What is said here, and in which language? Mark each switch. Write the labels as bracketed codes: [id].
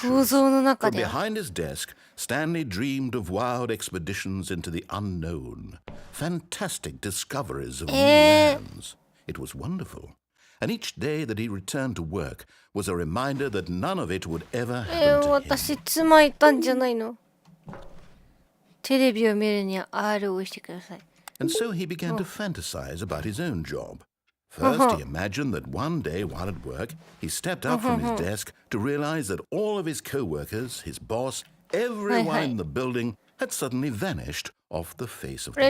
[ja] 想像の中 [en] From [ja] で。 [en] behind his desk, Stanley dreamed of wild expeditions into the unknown, fantastic discoveries of new lands. It was wonderful. And each day that he returned to work was a reminder that none of it would ever happen to him. [ja] 私、妻いたんじゃないの？テレビを見るには R を押してください。 [en] And so he began to fantasize about his own job. First, he imagined that one day while at work, he stepped up from his desk to realize that all of his co-workers, his boss, everyone in the building had suddenly vanished off the face of the